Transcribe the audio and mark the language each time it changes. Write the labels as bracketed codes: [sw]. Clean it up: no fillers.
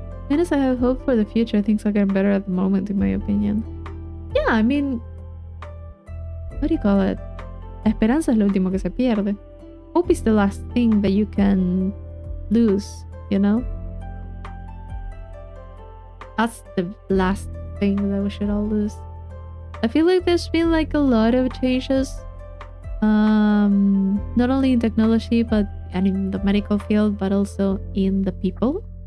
[en] As I have hope for the future, things are getting better at the moment, in my opinion. Yeah, I mean, what do you call it? [es] La esperanza es lo último que se pierde. [en] Hope is the last thing that you can lose, you know? That's the last thing that we should all lose. I feel like there's been like a lot of changes, not only in technology and in the medical field, but also in the people.